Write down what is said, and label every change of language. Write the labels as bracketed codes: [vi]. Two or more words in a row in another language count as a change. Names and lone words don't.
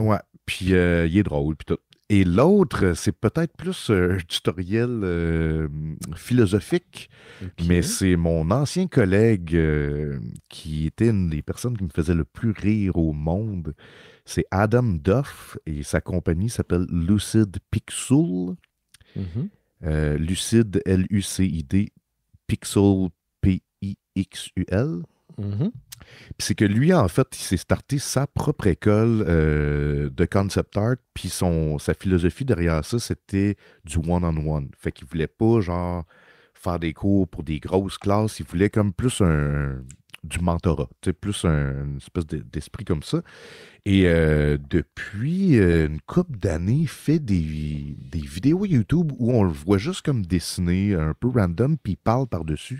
[fr] Ouais, puis il est drôle, puis tout. Et l'autre, c'est peut-être plus un tutoriel philosophique, mais c'est mon ancien collègue qui était une des personnes qui me faisait le plus rire au monde. C'est Adam Duff et sa compagnie s'appelle Lucid Pixel. Lucid, L-U-C-I-D, Pixel, P-I-X-U-L. Puis c'est que lui, en fait, il s'est starté sa propre école de [en] concept art, [fr] puis sa philosophie derrière ça, c'était du [en] one-on-one. [fr] Fait qu'il voulait pas, genre, faire des cours pour des grosses classes, il voulait comme plus du mentorat, plus une espèce d'esprit comme ça. Et depuis une couple d'années, il fait des vidéos YouTube où on le voit juste comme dessiner, un peu random, puis il parle par-dessus.